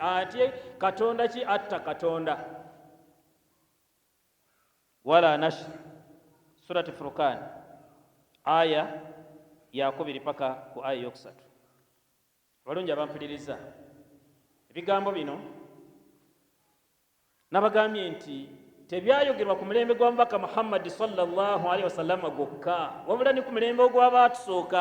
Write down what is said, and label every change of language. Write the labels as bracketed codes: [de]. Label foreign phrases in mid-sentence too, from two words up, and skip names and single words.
[lg] Ate katonda ki atta katonda? [ar] ولا نشر, [lg] surati Furqan, aya ya 2 paka ku aya yokusatu. Balungi abampuliriza, ebigambo bino nabagambye nti tebyayogerwa ku mulembe gwa Mubaka Muhammad [ar] صلى الله عليه وسلم [lg] gwokka, wabula ni ku mulembe ogw'abaatusooka.